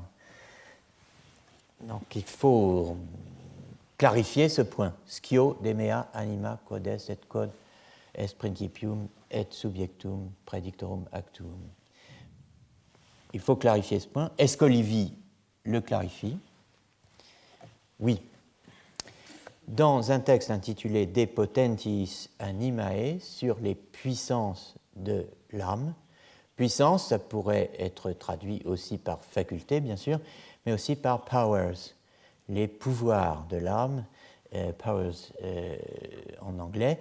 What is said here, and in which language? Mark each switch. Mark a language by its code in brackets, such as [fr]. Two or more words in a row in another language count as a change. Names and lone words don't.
[fr] Donc il faut clarifier ce point. [la] Scio de mea anima quod est et quod est principium et subjectum praedictorum actum. [fr] Il faut clarifier ce point. Est-ce qu'Olivier le clarifie? Oui. Dans un texte intitulé De Potentis Animae, sur les puissances de l'âme, puissance, ça pourrait être traduit aussi par faculté, bien sûr, mais aussi par powers, les pouvoirs de l'âme, powers en anglais.